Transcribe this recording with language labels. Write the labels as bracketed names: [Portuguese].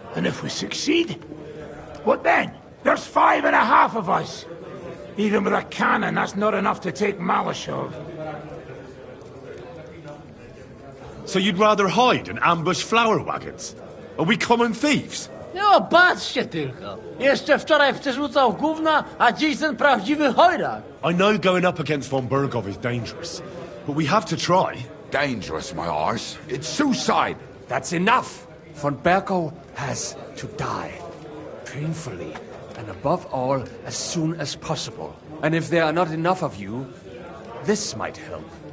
[English] And if we succeed? What then? There's 5.5 of us. Even with a cannon, that's not enough to take Malishov. So you'd rather hide and ambush flower wagons? Are we common thieves? [Polish] No, patrzcie tylko. Jeszcze wczoraj przerzucał gówna, a dziś ten prawdziwy chojrak. [English] I know going up against von Bergov is dangerous, but we have to try. Dangerous, my arse. It's suicide. That's enough! Von Bergov has to die. Painfully. And above all, as soon as possible. And if there are not enough of you, this might help.